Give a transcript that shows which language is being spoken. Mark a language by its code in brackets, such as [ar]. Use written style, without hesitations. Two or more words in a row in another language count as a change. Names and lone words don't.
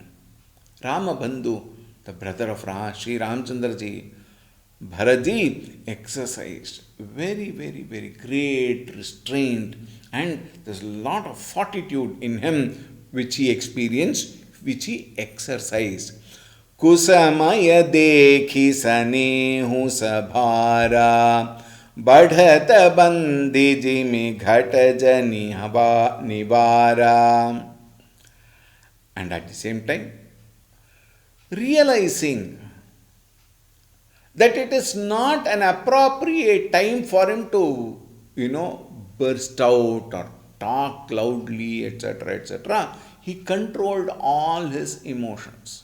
[en] Rama Bandhu, the brother of Sri Ramchandra ji, Bharatji exercised very, very, very great restraint, and there's a lot of fortitude in him which he experienced, which he exercised. [awa] कुसमय देखि सनेहु सभारा बढ़त बंदी जिमि घट जनि निवारा. [en] And at the same time, realizing that it is not an appropriate time for him to, burst out or talk loudly, etc., etc., he controlled all his emotions.